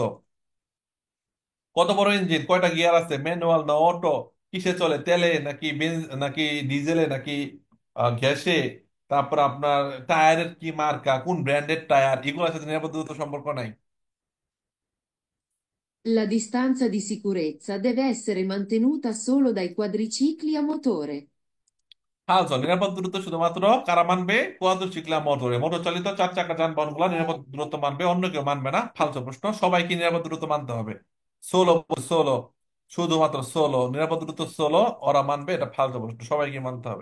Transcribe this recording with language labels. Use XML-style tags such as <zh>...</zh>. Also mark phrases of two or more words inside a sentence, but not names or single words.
<bn>কত বড় ইঞ্জিন, কয়টা গিয়ার আছে, ম্যানুয়াল না অটো, কিসে চলে, তেলে নাকি নাকি ডিজেলে নাকি গ্যাসে, তারপর আপনার টায়ারের কি মার্কা, কোন ব্র্যান্ডের টায়ার, এগুলোর সাথে নিরাপদ দূরত্ব সম্পর্ক নাই।</bn> <it>La distanza di sicurezza deve essere mantenuta solo dai quadricicli a motore.</it> <bn>ফালসো। নিরাপদ দূরত্ব শুধুমাত্র কারা মানবে,</bn> <it>quadricicli motore,</it> <bn>মোটর চালিত 4 চাকা যানবাহন গুলা নিরাপদ দূরত্ব মানবে, অন্য কেউ মানবে না। ফালসো প্রশ্ন। সবাইকে নিরাপদ দূরত্ব মানতে হবে। সোলো, সোলো, শুধুমাত্র সোলো, নিরাপদ দূরত্ব সোলো ওরা মানবে, এটা ফালসো প্রশ্ন, সবাইকে মানতে হবে।</bn>